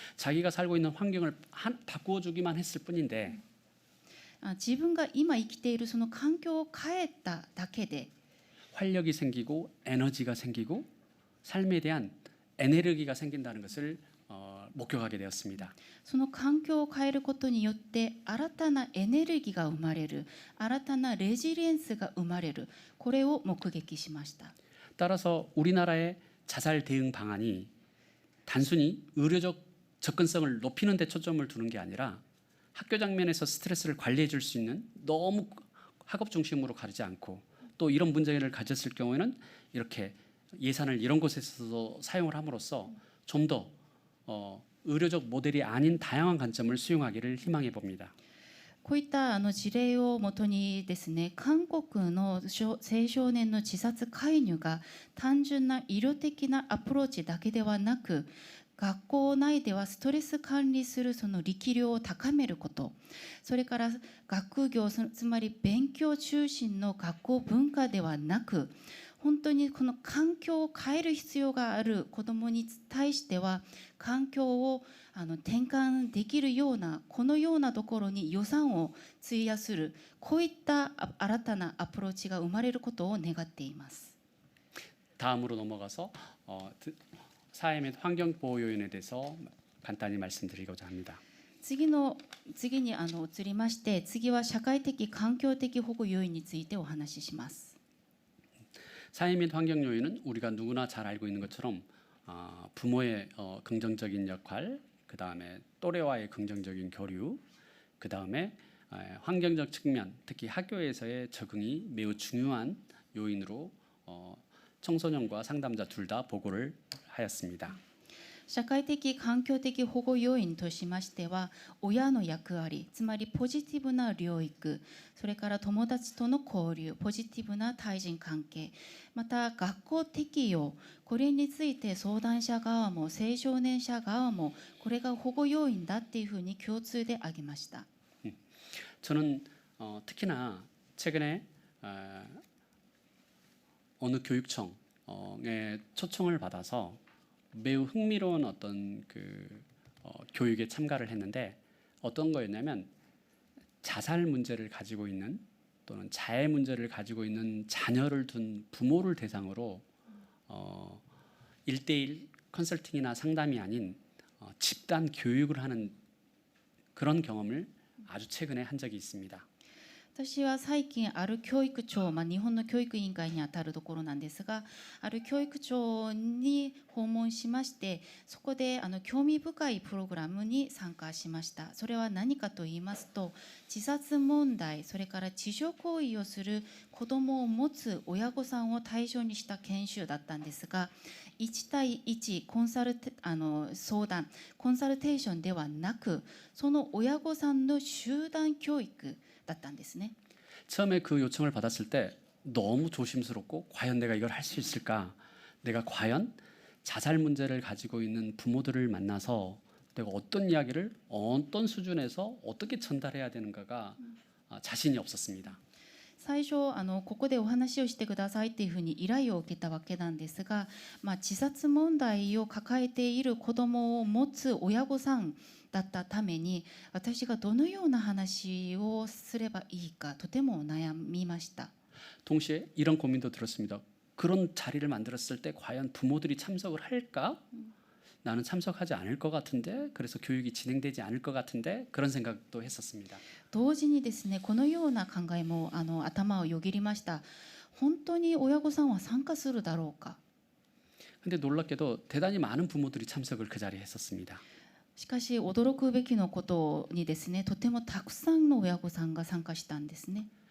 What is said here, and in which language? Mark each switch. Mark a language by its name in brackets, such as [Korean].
[Korean] 자기가 살고 있는 환경을 바꾸어주기만 했을 뿐인데 [Japanese] 自分が今生きているその環境を変えただけで [Korean] 활력이 생기고 에너지가 생기고 삶에 대한 에너지가 생긴다는 것을 목격하게 되었습니다. [Japanese] その環境を変えることによって新たなエネルギーが生まれる、新たなレジリエンスが生まれる、これを目撃しました。 [Korean] 따라서 우리나라의 자살 대응 방안이 단순히 의료적 접근성을 높이는 데 초점을 두는 게 아니라 학교 장면에서 스트레스를 관리해 줄 수 있는, 너무 학업 중심으로 가지 않고 또 이런 문제를 가졌을 경우에는 이렇게 예산을 이런 곳에서 사용을 함으로써 좀 더 의료적 모델이 아닌 다양한 관점을 수용하기를 희망해 봅니다. [Japanese] こういった事例をもとにですね、韓国の青少年の自殺介入が単純な医療的なアプローチだけではなく、学校内ではストレス管理するその力量を高めること、それから学業、つまり勉強中心の学校文化ではなく、本当にこの環境を変える必要がある子どもに対しては環境を転換できるような、このようなところに予算を費やする、こういった新たなアプローチが生まれることを願っています。 [Korean] 다음으로 넘어가서 사회 및 환경 보호 요인에 대해서 간단히 말씀드리고자 합니다. [Japanese] 次に移りまして、次は社会的環境的保護要因についてお話しします。 [Korean] 사회 및 환경 요인은 우리가 누구나 잘 알고 있는 것처럼 부모의 긍정적인 역할, 그 다음에 또래와의 긍정적인 교류, 그 다음에 환경적 측면, 특히 학교에서의 적응이 매우 중요한 요인으로 청소년과 상담자 둘 다 보고를 하였습니다. [Japanese] 社会的環境的保護要因としましては、親の役割、つまりポジティブな療育、それから友達との交流、ポジティブな対人関係、また学校適用、これについて相談者側も青少年者側もこれが保護要因だっていうふうに共通で挙げました。 [Korean] 저는 특히나 최근에 어느 교육청에 초청을 받아서 매우 흥미로운 어떤 교육에 참가를 했는데 어떤 거였냐면 자살 문제를 가지고 있는 또는 자해 문제를 가지고 있는 자녀를 둔 부모를 대상으로 1대1 컨설팅이나 상담이 아닌 집단 교육을 하는 그런 경험을 아주 최근에 한 적이 있습니다. [Japanese] 私は最近ある教育庁、日本の教育委員会にあたるところなんですが、ある教育庁に訪問しまして、そこで興味深いプログラムに参加しました。それは何かと言いますと、自殺問題、それから自傷行為をする子どもを持つ親御さんを対象にした研修だったんですが、1対1相談コンサルテーションではなく、その親御さんの集団教育だったんですね。 [Korean] 처음에 그 요청을 받았을 때 너무 조심스럽고 과연 내가 이걸 할 수 있을까? 내가 과연 자살 문제를 가지고 있는 부모들을 만나서 내가 어떤 이야기를 어떤 수준에서 어떻게 전달해야 되는가가 자신이 없었습니다. [Japanese] 最初ここでお話をしてくださいっていうふうに依頼を受けたわけなんですが、自殺問題を抱えている子どもを持つ親御さんだったために、私がどのような話をすればいいかとても悩みました。 [Korean] 동시에 이런 고민도 들었습니다. 그런 자리를 만들었을 때 과연 부모들이 참석을 할까? 나는 참석하지 않을 것 같은데, 그래서 교육이 진행되지 않을 것 같은데 그런 생각도 했었습니다. [Japanese] 同時にですね、このような考えも頭をよぎりました。本当に親御さんは参加するだろうか。 [Korean] 근데 놀랍게도 대단히 많은 부모들이 참석을 그 자리에 했었습니다. [Japanese] しかし驚くべきのことにですね、とてもたくさんの親御さんが参加したんですね。